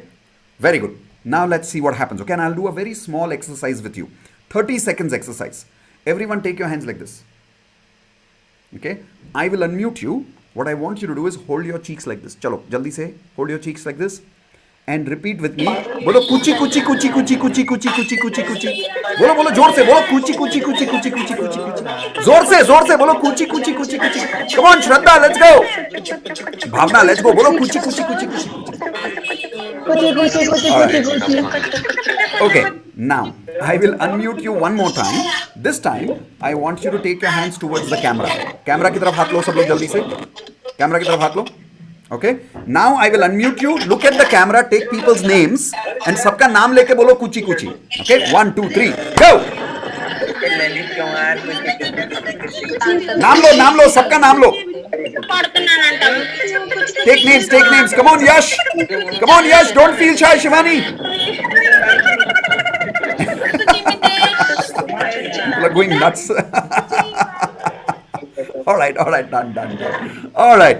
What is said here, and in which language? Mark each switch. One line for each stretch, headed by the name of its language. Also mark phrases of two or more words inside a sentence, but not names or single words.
English: Very good. Now let's see what happens, okay? And I'll do a very small exercise with you. 30 seconds exercise. Everyone take your hands like this. Okay? I will unmute you. What I want you to do is hold your cheeks like this.
Hindi: चलो, जल्दी से. Hold your cheeks like this.
English: And repeat with me.
Hindi: बोलो कुची कुची कुची कुची कुची कुची कुची कुची कुची. Bolo जोर से बोलो कुची कुची कुची कुची कुची कुची कुची. जोर से बोलो कुची कुची कुची कुची.
English: Come on, Shraddha, let's go. Bhavna, let's go.
Hindi: बोलो कुची कुची कुची कुची.
English: Okay, now I will unmute you one more time. This time I want you to take your hands towards the camera.
Hindi: Camera की तरफ हाथ लो सब लोग जल्दी से. Camera की तरफ हाथ लो.
English: Okay. Now I will unmute you. Look at the camera. Take people's names and
Hindi: सबका नाम लेके बोलो कुची कुची.
English: Okay. 1, 2, 3. Go.
Hindi: नाम लो सबका नाम लो.
English: Take names. Come on, Yash. Don't feel shy, Shivani. People are going nuts. All right. Done. All right.